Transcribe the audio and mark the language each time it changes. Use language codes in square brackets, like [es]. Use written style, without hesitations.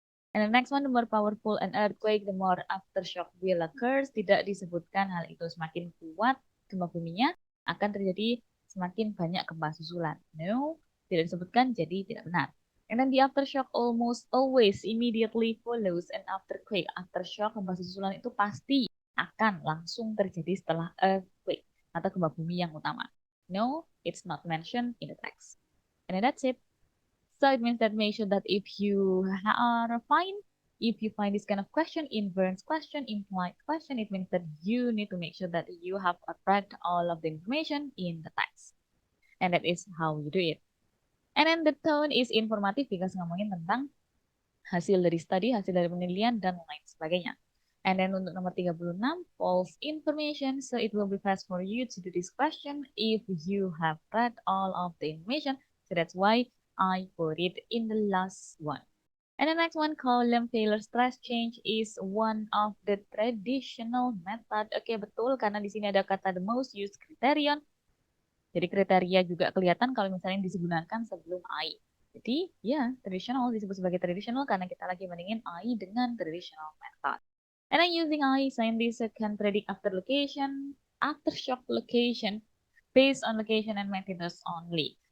[en] And the next one, the more powerful an earthquake, the more aftershock will occur. [id] Tidak disebutkan hal itu semakin kuat gempa buminya akan terjadi semakin banyak gempa susulan. No, tidak disebutkan, jadi tidak benar. [en] And then the aftershock almost always immediately follows an afterquake. Aftershock [id] gempa susulan itu pasti akan langsung terjadi setelah [en] earthquake. [id] atau gempa bumi yang utama. [en] No, it's not mentioned in the text. And then that's it. So it means that make sure that if you find this kind of question, inference question, implied question, it means that you need to make sure that you have read all of the information in the text. And that is how you do it. And then the tone is informative because [id] ngomongin tentang hasil dari studi, hasil dari penelitian, dan lain sebagainya. [en] And then [id] untuk nomor [en] 36, false information. So it will be fast for you to do this question if you have read all of the information. So that's why I put it in the last one. And the next one, column failure stress change is one of the traditional method. [id] Oke, betul, karena di sini ada kata [en] the most used criterion. [id] Jadi kriteria juga kelihatan kalau misalnya digunakan sebelum I. Jadi ya, traditional disebut sebagai traditional karena kita lagi bandingin I dengan traditional method. [en] And then using I, scientists can predict aftershock location based on location and magnitude only.